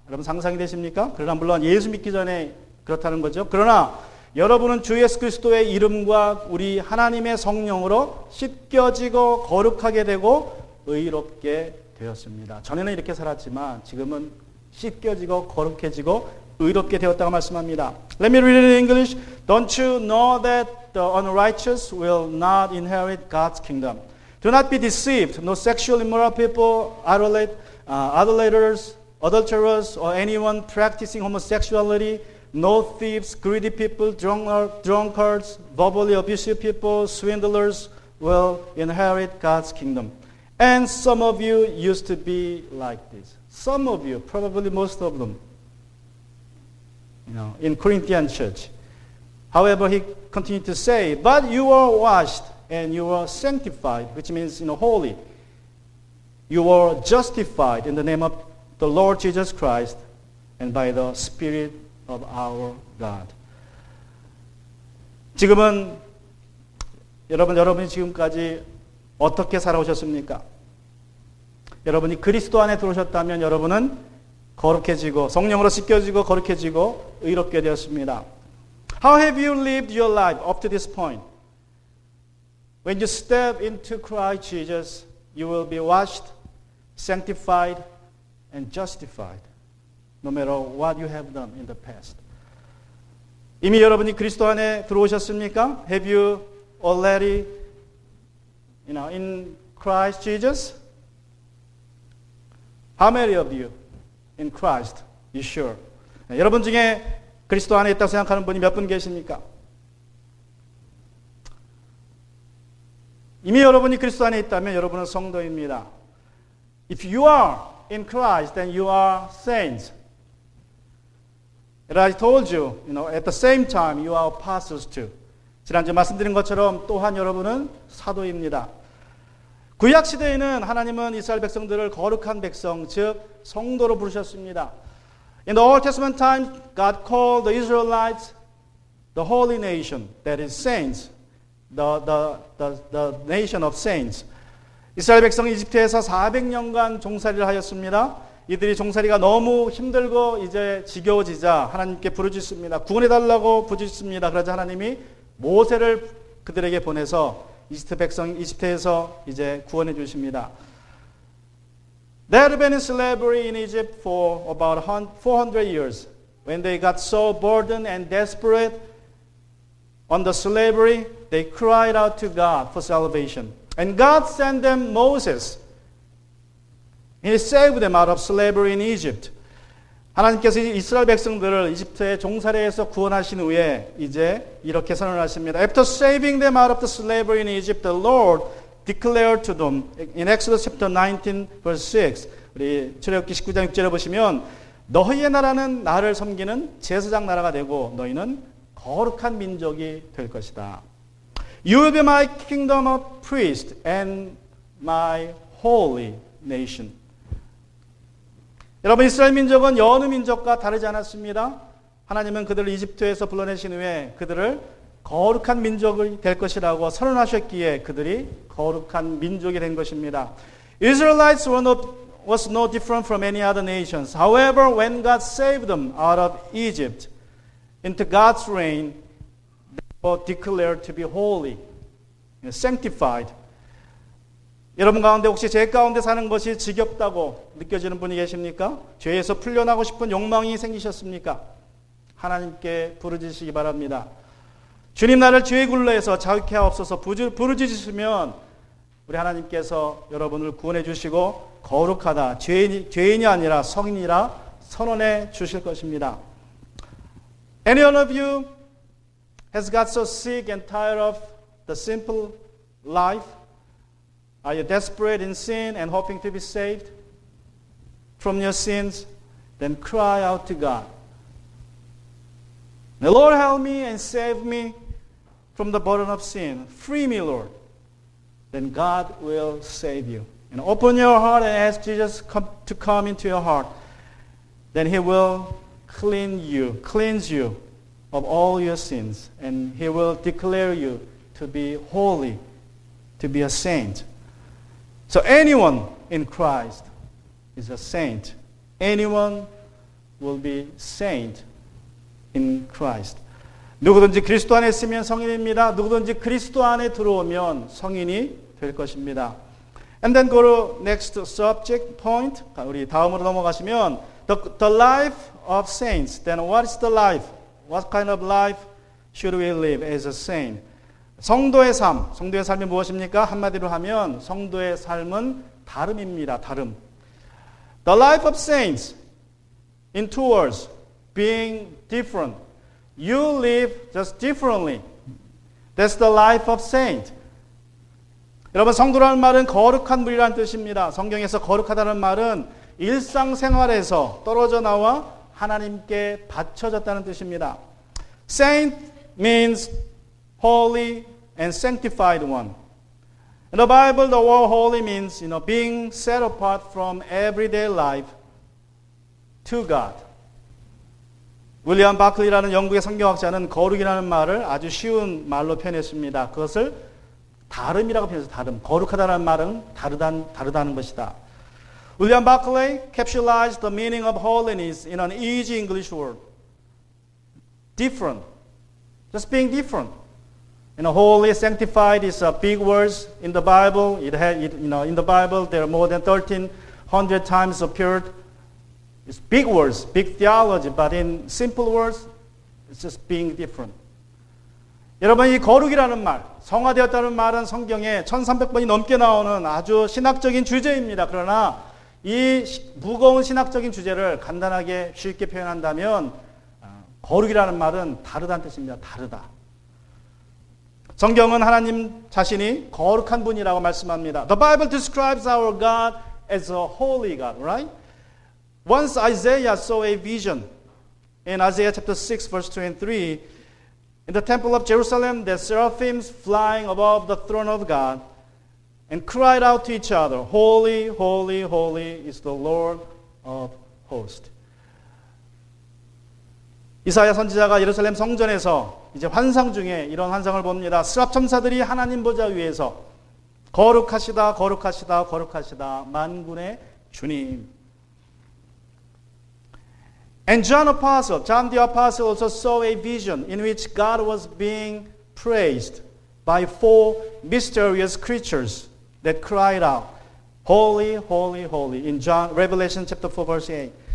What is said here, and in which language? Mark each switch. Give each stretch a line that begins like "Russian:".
Korean: 여러분 상상이 되십니까? 그러나 물론 예수 믿기 전에 그렇다는 거죠. 그러나 여러분은 주 예수 그리스도의 이름과 우리 하나님의 성령으로 씻겨지고 거룩하게 되고 의롭게 되었습니다. 전에는 이렇게 살았지만 지금은 씻겨지고 거룩해지고 의롭게 되었다고 말씀합니다.
English: Let me read it in English. Don't you know that the unrighteous will not inherit God's kingdom? Do not be deceived. No sexually immoral people, idolaters, adulterers, or anyone practicing homosexuality, no thieves, greedy people, drunkards, verbally abusive people, swindlers will inherit God's kingdom. And some of you used to be like this. Some of you, probably most of them, in Corinthian church. However, he continued to say, but you are washed and you are sanctified, which means holy. You are justified in the name of the Lord Jesus Christ and by the Spirit of our God.
Korean: 지금은 여러분이 지금까지 어떻게 살아오셨습니까? 여러분이 그리스도 안에 들어오셨다면 여러분은 거룩해지고 성령으로 씻겨지고 거룩해지고 의롭게 되었습니다.
English: How have you lived your life up to this point? When you step into Christ Jesus, you will be washed, sanctified, and justified, no matter what you have done in the past.
Korean: 이미 여러분이 그리스도 안에 들어오셨습니까?
English: Have you already, in Christ Jesus? How many of you in Christ? You sure?
Korean: 여러분 중에 그리스도 안에 있다고 생각하는 분이 몇 분 계십니까? 이미 여러분이 그리스도 안에 있다면 여러분은 성도입니다.
English: If you are in Christ, then you are saints. And I told you, at the same time, you are apostles too.
Korean: 지난주에 말씀드린 것처럼 또한 여러분은 사도입니다. 구약 시대에는 하나님은 이스라엘 백성들을 거룩한 백성, 즉 성도로 부르셨습니다.
English: In the Old Testament times, God called the Israelites the holy nation, that is saints, the nation of saints.
Korean: 이스라엘 백성이 이집트에서 400년간 종살이를 하였습니다. 이들이 종살이가 너무 힘들고 이제 지겨워지자 하나님께 부르짖습니다. 구원해달라고 부르짖습니다. 그러자 하나님이 모세를 그들에게 보내서 이집트에서 이제 구원해 주십니다.
English: They had been in slavery in Egypt for about 400 years. When they got so burdened and desperate on the slavery, they cried out to God for salvation. And God sent them Moses. He saved them out of slavery in Egypt.
Korean: 하나님께서 이스라엘 백성들을 이집트의 종살이에서 구원하신 후에 이제 이렇게 선언하십니다.
English: After saving them out of the slavery in Egypt, the Lord declared to them in Exodus chapter 19 verse 6.
Korean: 우리 출애굽기 19장 6절에 보시면 너희의 나라는 나를 섬기는 제사장 나라가 되고 너희는 거룩한 민족이 될 것이다.
English: You will be my kingdom of priests and my holy nation.
Korean: 여러분, 이스라엘 민족은 여느 민족과 다르지 않았습니다. 하나님은 그들을 이집트에서 불러내신 후에 그들을 거룩한 민족이 될 것이라고 선언하셨기에 그들이 거룩한 민족이 된 것입니다.
English: Israelites was no different from any other nations. However, when God saved them out of Egypt into God's reign, they were declared to be holy, sanctified.
Korean: 여러분 가운데 혹시 죄 가운데 사는 것이 지겹다고 느껴지는 분이 계십니까? 죄에서 풀려나고 싶은 욕망이 생기셨습니까? 하나님께 부르짖으시기 바랍니다. 주님, 나를 죄의 굴레에서 자유케 하옵소서 부르짖으시면 우리 하나님께서 여러분을 구원해 주시고 거룩하다, 죄인이 아니라 성인이라 선언해 주실 것입니다.
English: Any one of you has got so sick and tired of the simple life? Are you desperate in sin and hoping to be saved from your sins? Then cry out to God. The Lord help me and save me from the burden of sin. Free me, Lord. Then God will save you. And open your heart and ask Jesus to come into your heart. Then He will cleanse you of all your sins. And He will declare you to be holy, to be a saint. So anyone in Christ is a saint. Anyone will be saint in Christ.
Korean: 누구든지 그리스도 안에 있으면 성인입니다. 누구든지 그리스도 안에 들어오면 성인이 될 것입니다.
English: And then go to next subject point.
Korean: 우리 다음으로 넘어가시면
English: the life of saints. Then what is the life? What kind of life should we live as a saint?
Korean: 성도의 삶. 성도의 삶이 무엇입니까? 한마디로 하면 성도의 삶은 다름입니다. 다름.
English: The life of saints in two words. Being different. You live just differently. That's the life of saint.
Korean: 여러분, 성도라는 말은 거룩한 무리라는 뜻입니다. 성경에서 거룩하다는 말은 일상생활에서 떨어져 나와 하나님께 바쳐졌다는 뜻입니다.
English: Saint means holy and sanctified one. In the Bible, the word holy means, being set apart from everyday life to God.
Korean: 윌리엄 바클리라는 영국의 성경학자는 거룩이라는 말을 아주 쉬운 말로 표현했습니다. 그것을 다름이라고 표현해서 다름. 거룩하다는 말은 다르다는 것이다.
English: William Barclay capsulized the meaning of holiness in an easy English word. Different. Just being different. Holy, sanctified is a big words in the Bible. In the Bible there are more than 1,300 times appeared. It's big words, big theology, but in simple words, it's just being different.
Korean: 여러분, 이 거룩이라는 말, 성화되었다는 말은 성경에 1300번이 넘게 나오는 아주 신학적인 주제입니다. 그러나 이 무거운 신학적인 주제를 간단하게 쉽게 표현한다면 거룩이라는 말은 다르다는 뜻입니다. 다르다. 성경은 하나님 자신이 거룩한 분이라고 말씀합니다.
English: The Bible describes our God as a holy God, right? Once Isaiah saw a vision in Isaiah chapter 6 verse 2 and 3. In the temple of Jerusalem, the seraphims flying above the throne of God and cried out to each other, Holy, holy, holy is the Lord of hosts.
Korean: 이사야 선지자가 예루살렘 성전에서 이제 환상 중에 이런 환상을 봅니다. 스랍 천사들이 하나님 보좌 위에서 거룩하시다, 거룩하시다, 거룩하시다, 만군의 주님.
English: And John the Apostle also saw a vision in which God was being praised by four mysterious creatures that cried out, Holy, holy, holy, in Revelation chapter 4 verse 8.